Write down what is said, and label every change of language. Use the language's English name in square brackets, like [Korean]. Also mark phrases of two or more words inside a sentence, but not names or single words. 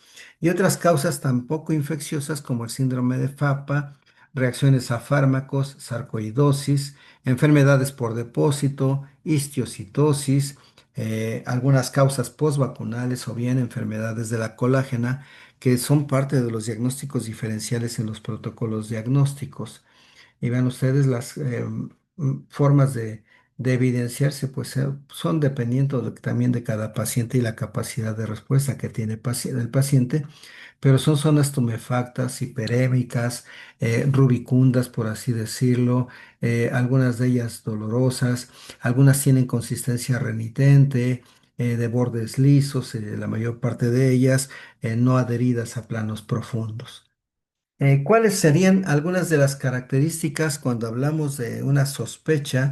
[Spanish] Y otras causas tampoco infecciosas como el síndrome de Fapa, reacciones a fármacos, sarcoidosis, enfermedades por depósito, histiocytosis, algunas causas postvacunales o bien enfermedades de la colágena, que son parte de los diagnósticos diferenciales en los protocolos diagnósticos. Y vean ustedes las formas de evidenciarse, pues son dependiendo también de cada paciente y la capacidad de respuesta que tiene el paciente, pero son zonas tumefactas, hiperémicas, rubicundas, por así decirlo, algunas de ellas dolorosas, algunas tienen consistencia renitente, de bordes lisos, la mayor parte de ellas no adheridas a planos profundos. ¿Cuáles serían algunas de las características cuando hablamos de una sospecha?